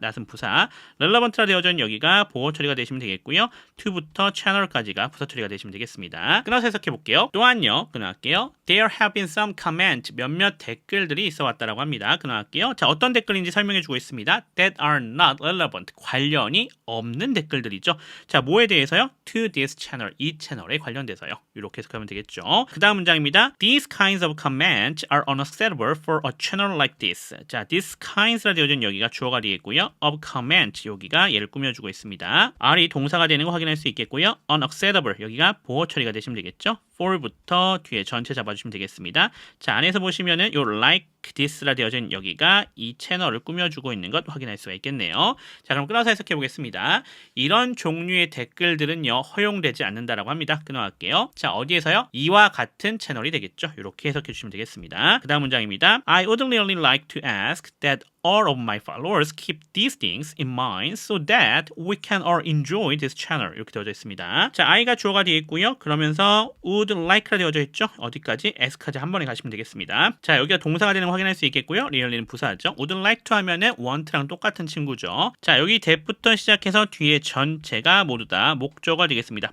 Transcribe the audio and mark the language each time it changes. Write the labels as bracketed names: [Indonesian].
[Korean] not은 부사, relevant라 되어진 여기가 보어 처리가 되시면 되겠고요. to부터 channel까지가 부사 처리가 되시면 되겠습니다. 끊어서 해석해 볼게요. 또한요. 끊어갈게요. [English] There have been some comments, [Korean] 몇몇 댓글들이 있어 왔다라고 합니다. 끊어갈게요. 자, 어떤 댓글인지 설명해 주고 있습니다. [English] That are not relevant, [Korean] 관련이 없는 댓글들이죠. 자, 뭐에 대해서요? [English] To this channel, [Korean] 이 채널에 관련돼서요. 이렇게 해석하면 되겠죠. 그 다음 문장입니다. [English] These kinds of comments are unacceptable for a channel like this. [Korean] 자, [English] these kinds [Korean] 라 되어진 여기가 주어가 되겠고요. [English] of comment, [Korean] 여기가 얘를 꾸며주고 있습니다. R이 동사가 되는 거 확인할 수 있겠고요. unacceptable, 여기가 보호 처리가 되시면 되겠죠. for부터 뒤에 전체 잡아주시면 되겠습니다. 자, 안에서 보시면은 요 [English] like this [Korean] 라 되어진 여기가 이 채널을 꾸며주고 있는 것 확인할 수가 있겠네요. 자, 그럼 끊어서 해석해 보겠습니다. 이런 종류의 댓글들은요, 허용되지 않는다라고 합니다. 끊어갈게요. 자, 어디에서요? 이와 같은 채널이 되겠죠. 이렇게 해석해 주시면 되겠습니다. 그 다음 문장입니다. [English] I would really like to ask that all of my followers keep these things in mind so that we can all enjoy this channel. [Korean] 이렇게 되어져 있습니다. 자, I가 주어가 되어 있고요. 그러면서 [English] would like [Korean] 라 되어져 있죠. 어디까지? S까지 한 번에 가시면 되겠습니다. 자, 여기가 동사가 되는 거 확인할 수 있겠고요. really는 부사죠. [English] would like to [Korean] 하면은 want랑 똑같은 친구죠. 자, 여기 that부터 시작해서 뒤에 전체가 모두 다 목적어가 되겠습니다.